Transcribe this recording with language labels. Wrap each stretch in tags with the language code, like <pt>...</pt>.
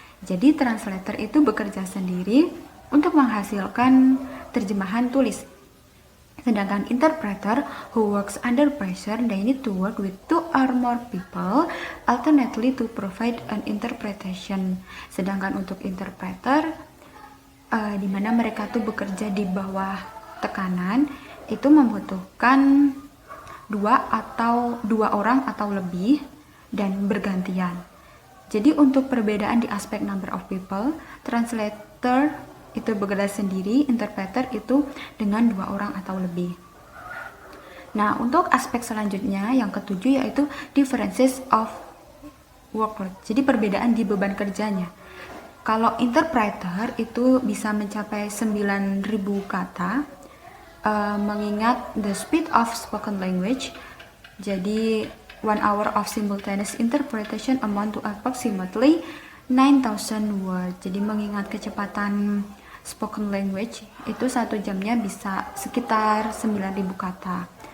<id>Jadi translator itu bekerja sendiri untuk menghasilkan terjemahan tulis.</id> <en>Sedangkan interpreter who works under pressure, they need to work with 2 or more people alternately to provide an interpretation.</en> <id>Sedangkan untuk interpreter, di mana mereka tuh bekerja di bawah tekanan, itu membutuhkan 2 orang atau lebih dan bergantian. Jadi untuk perbedaan di aspek</id> <en>number of people,</en> <id>translator itu bekerja sendiri, interpreter itu dengan 2 orang atau lebih. Nah, untuk aspek selanjutnya yang ketujuh yaitu</id> <en>differences of workload.</en> <id>Jadi perbedaan di beban kerjanya. Kalau interpreter itu bisa mencapai 9.000 kata, mengingat</id> <en>the speed of spoken language. Jadi 1 hour of simultaneous interpretation amount to approximately 9,000 words.</en> <id>Jadi mengingat kecepatan spoken language itu 1 jamnya bisa sekitar 9.000 kata.</id>